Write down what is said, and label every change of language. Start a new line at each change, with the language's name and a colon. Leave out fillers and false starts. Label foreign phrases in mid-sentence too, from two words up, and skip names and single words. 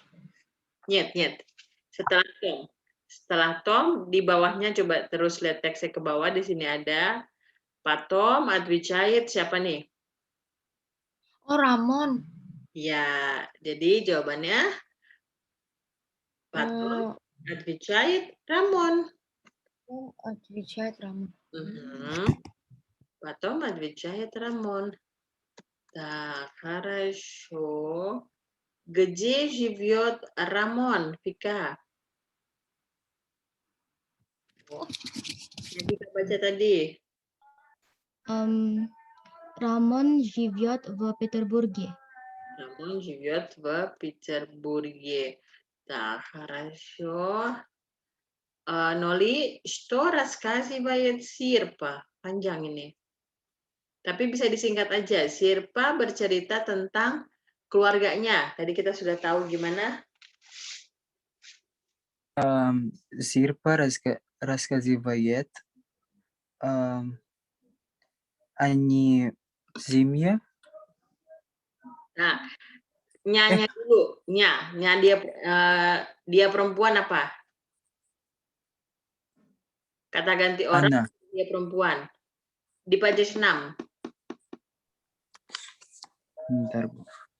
Russian: Нет, нет.
Indonesian: Setelah Tom. Setelah Tom, di bawahnya coba terus lihat teksnya ke bawah. Di sini ada Pak Tom, отвечает siapa nih? Oh, Ramon. Ya, jadi jawabannya Pak Tom,
Russian: отвечает Ramon. Отвечает Ramon. Потом отвечает Рамон. Так, хорошо. Где живет Рамон, Vika?
Indonesian: Yang kita baca tadi.
Russian: Рамон живет в Петербурге. Рамон живет в Петербурге. Так, хорошо. Noli, что рассказывает Sirpa?
Indonesian: Panjang ini. Tapi bisa disingkat aja. Sirpa bercerita tentang keluarganya. Tadi kita sudah tahu gimana.
Russian: Sirpa рассказывает они семья.
Indonesian: Nah, nyanya dulu. Nya dia perempuan apa? Kata ganti orang, Ana. dia perempuan. Di page 6. Bentar, Bu.